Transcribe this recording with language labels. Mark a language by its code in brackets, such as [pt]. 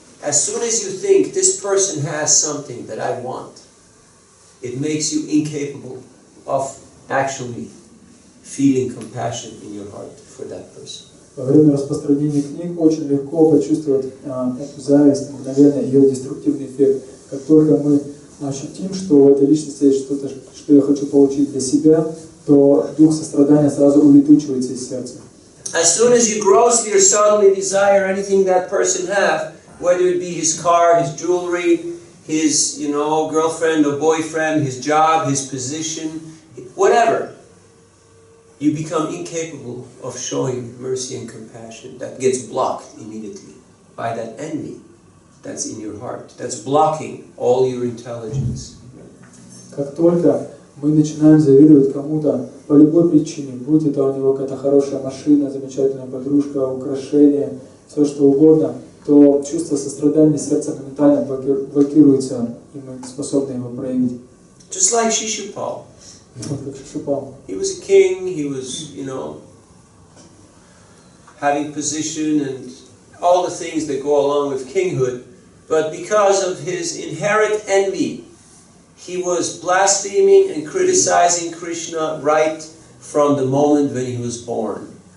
[en] As soon as you think this person has something that I want, it makes you incapable of actually feeling compassion in your heart for that person. [ru] Во время распространения книг очень легко почувствовать эту зависть, мгновенно ее деструктивный эффект. Как только мы ощутим, что у этой личности есть что-то, что я хочу получить для себя, то дух сострадания сразу улетучивается из сердца. [en] As soon as you grossly or subtly desire anything that person have, whether it be his car, his jewelry, his, girlfriend or boyfriend, his job, his position, whatever, you become incapable of showing mercy and compassion. That gets blocked immediately by that envy that's in your heart. That's blocking all your intelligence. [ru] Как только мы начинаем завидовать кому-то по любой причине, будь это у него какая-то хорошая машина, замечательная подружка, украшение, все что угодно, то чувство сострадания сердца моментально блокируется, и мы не способны его проявить. [en] Just like Shishupal. [ru] Как Шишупал. [en] He was a king, he was, having position and all the things that go along with kinghood, but because of his inherent envy, he was blaspheming and criticizing Krishna right from the moment when he was born.